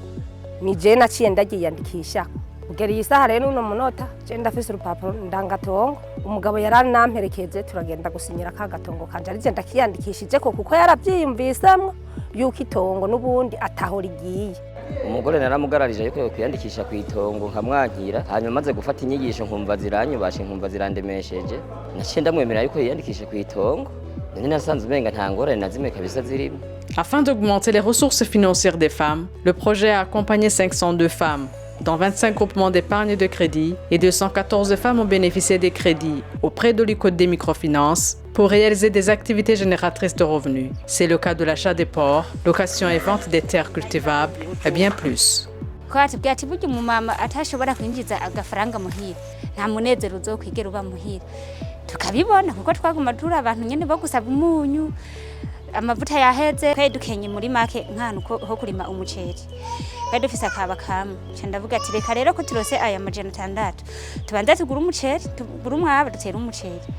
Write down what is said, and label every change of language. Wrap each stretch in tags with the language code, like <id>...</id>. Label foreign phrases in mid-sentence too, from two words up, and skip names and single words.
<rn>ni je naciye ndagiyandikisha ugera isaha rero uno munota je ndafise urupapuro ndangatongo umugabo yaranamperekeje turagenda gusinyira ka gatongo kanje ari je ndakiyandikishije ko kuko yaravyiyumvisemwo yuko itongo nubundi ataho rigiye. Umugore naramugararije yuko kwiyandikisha kwitongo nkamwankira hanyuma maze gufata inyigisho nkumva ziranyubashe nkumva zirandemesheje naciye ndamwemerera yuko yiyandikisha kwitongo none nasanze umenga nta ngorane na zimwe kabisa zirimo.</rn> <fr>Afin d'augmenter les ressources financières des femmes, le projet a accompagné 502 femmes dans 25 groupements d'épargne et de crédit et 214 femmes ont bénéficié des crédits auprès de l'ICODE des microfinances pour réaliser des activités génératrices de revenus. C'est le cas de l'achat des porcs, location et vente des terres cultivables et bien plus.</fr> <rn>Kwatubwati buryo umumama atashobora kwinjiza agafaranga muhira nta munezero uzokwigera uba muhira tukabibona kuko twaguma turi abantu nyene bo gusaba umunyu amavuta yaheze kwedukenye muri make nkana ho kurima umuceri badufise akaba kamwe ndavuga ati reka rero ko turose aya majana 6 tubanza tugura umuceri tugura umwaba dutera umuceri</rn>